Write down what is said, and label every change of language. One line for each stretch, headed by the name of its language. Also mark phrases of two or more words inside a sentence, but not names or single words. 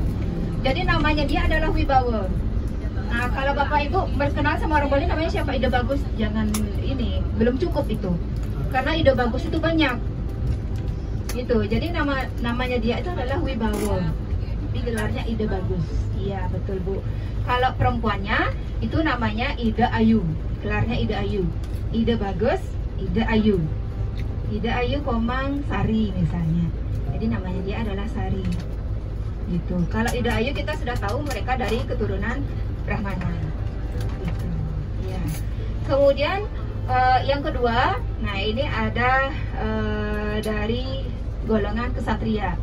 Indonesian: Jadi namanya dia adalah Wibawa. Nah, kalau Bapak Ibu berkenal sama orang Bali namanya siapa? Ide Bagus, jangan ini, belum cukup itu. Karena Ide Bagus itu banyak. Gitu. Jadi namanya dia itu adalah Wibawa. Tapi gelarnya Ide Bagus. Iya, betul Bu. Kalau perempuannya itu namanya Ide Ayu. Gelarnya Ide Ayu. Ide Bagus, Ide Ayu. Ide Ayu Komang Sari misalnya. Jadi namanya dia adalah Sari. Gitu. Kalau Ide Ayu kita sudah tahu mereka dari keturunan Brahmana. Gitu. Ya. Kemudian yang kedua, nah ini ada dari golongan kesatria.